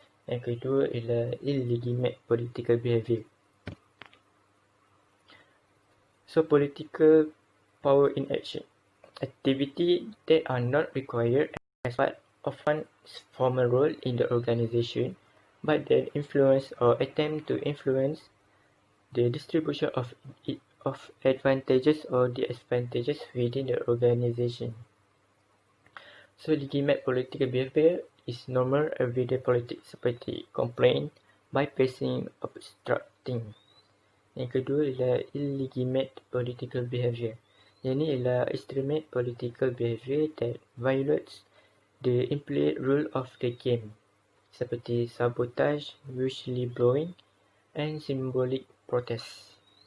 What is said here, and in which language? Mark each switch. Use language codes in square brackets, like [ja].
[ms] Yang kedua ialah illegitimate political behavior. [en] So political power in action. Activity that are not required as part of one's formal role in the organization, but that influence or attempt to influence the distribution of advantages or disadvantages within the organization. So legitimate political behavior is normal everyday politics [ms] seperti [en] complaint, bypassing, obstructing. [ms] Yang kedua ialah illegitimate political behavior. Yang ni ialah [en] extremate political behavior that violates the implicit rule of the game, [ms] seperti [en] sabotage, whistleblowing and symbolic protest.